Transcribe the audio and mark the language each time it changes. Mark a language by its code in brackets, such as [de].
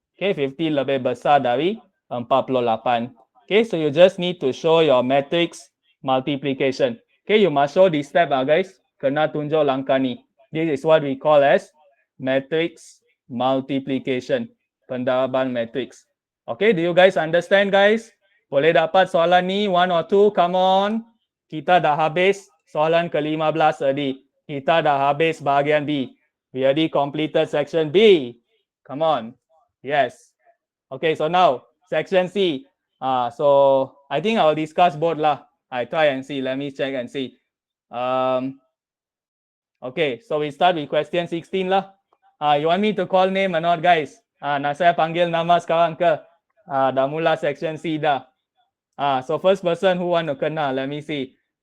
[en] Okay, 50 [ms] lebih besar dari [en] 48. Okay, so you just need to show your matrix multiplication. Okay, you must show this step guys. [ms] Kena tunjuk langkah ni. [en] This is what we call as matrix multiplication. [ms] Pendaraban matrix. [en] Okay, do you guys understand guys? [ms] Boleh dapat soalan ni 1 or 2? [en] Come on. [ms] Kita dah habis soalan ke-15 tadi. Kita dah habis bahagian B. [en] We already completed section B. Come on. Yes. Okay, so now section C. So I think I'll discuss both lah. I try and see. Let me check and see. Okay, so we start with question 16 lah. You want me to call name or not, guys? [ms] Nak saya panggil nama sekarang ke? Dah mula section C dah. [en] So first person who want to kena, let me see.